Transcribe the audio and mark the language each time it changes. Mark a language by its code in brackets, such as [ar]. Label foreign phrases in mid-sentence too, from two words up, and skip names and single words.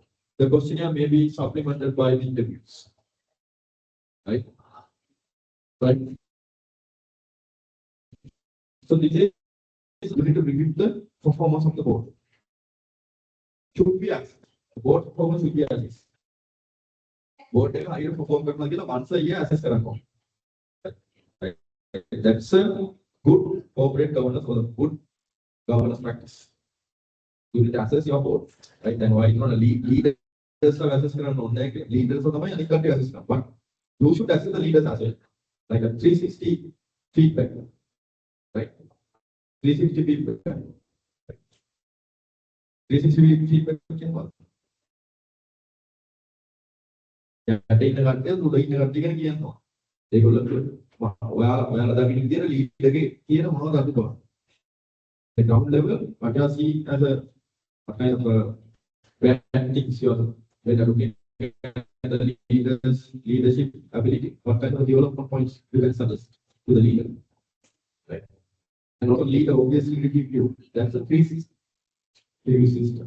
[en] The questionnaire may be supplemented by the interviews. Right? Right? So this is you need to review the performance of the board. Should be assessed. The board performance should be assessed. [si] Board එක හරියට perform කරනවා කියලා [en] once a year assess [si] කරනවා. [en] Right? That's a good corporate governance or a good governance practice. You need to assess your board. Right? Then why you want to leaders assess [si] කරන්න ඕනේ නැහැ. Leaders තමයි අනිත් කට්ටිය assess කරනවා. [en] But you should assess the leaders as well. Like a 360 feedback. Right? 360 feedback. 360 feedback කියනවා. [si] යට ඉන්න කට්ටිය උඩ ඉන්න කට්ටිය ගැන කියනවා. ඒගොල්ලෝ ඔයාලා දකින්න විදියට ලීඩ් එකේ කියන මොනවද අපි කරන්නේ. [en] The ground level, what you see as a kind of a bad things you are when you are looking at the leadership ability, what kind of development points you can suggest to the leader. Right? And also leader obviously will give you, that's a 360 review system.